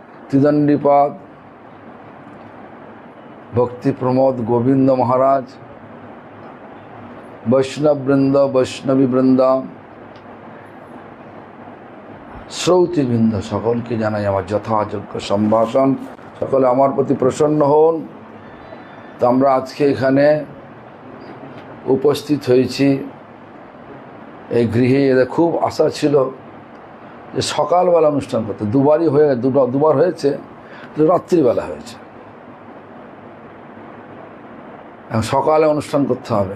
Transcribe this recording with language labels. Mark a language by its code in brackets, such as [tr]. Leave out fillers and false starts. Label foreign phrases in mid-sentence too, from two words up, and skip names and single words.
[bn] ত্রিদণ্ডীপাদ ভক্তি প্রমোদ গোবিন্দ মহারাজ বৈষ্ণব বৃন্দ বৈষ্ণবী বৃন্দা শ্রৌতিবৃন্দ সকল কে জানাই আমার যথাযোগ্য সম্ভাষণ সকলে আমার প্রতি প্রসন্ন হন। তো আমরা আজকে এখানে উপস্থিত हয়েছি এই গৃহে। এদের খুব আশা ছিল যে সকালবেলা অনুষ্ঠান করতে, দুবার হয়েছে, রাত্রিবেলা হয়েছে, সকালে অনুষ্ঠান করতে হবে।